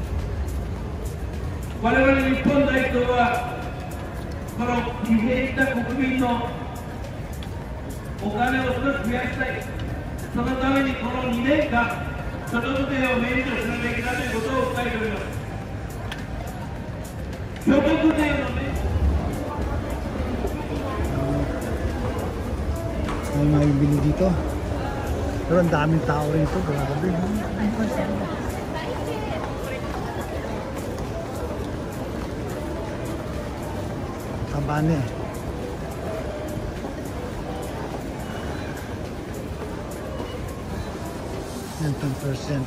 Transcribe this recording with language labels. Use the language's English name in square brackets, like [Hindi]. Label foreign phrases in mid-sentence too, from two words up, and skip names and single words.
[Japanese] 我々日本代表はこの疲弊した国民のお金を少し増やしたい。そのためにこの2年間所得税を免除するべきだということを訴えております。所得税の免除 [Filipino] May mabibili dito. Pero ang daming tao rito. Grabe. Kabane. Yan, 10%.